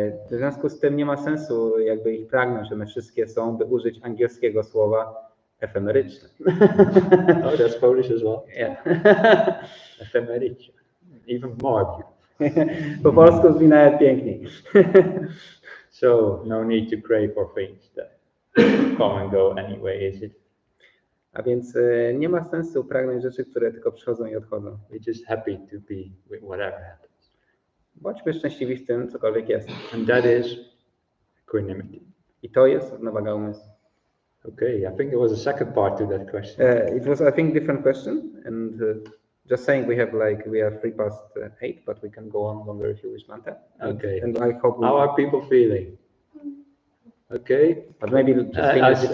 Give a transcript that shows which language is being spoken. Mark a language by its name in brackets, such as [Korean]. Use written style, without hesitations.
[Polish] W związku z tym nie ma sensu jakby ich pragnąć, one wszystkie są, by użyć angielskiego słowa, efemeryczne. [English] Oh, that's Polish as well. Yeah. Ephemeryczne. Even more beautiful. [Polish] Po polsku brzmi nawet piękniej. [English] So no need to crave for things that come and go anyway, is it? [Polish] A więc nie ma sensu pragnąć rzeczy, które tylko przychodzą i odchodzą. [English] We're just happy to be with whatever happens. [Polish] Bądźmy szczęśliwi w tym, cokolwiek jest. [English] And that is equanimity. [Polish] I to jest równowaga umysłu. [English] Okay, I think there was a second part to that question. It was, I think, different question, and just saying we have 8, but we can go on longer if you wish, Bhante. Okay. And I hope. How are people feeling? Okay. But maybe just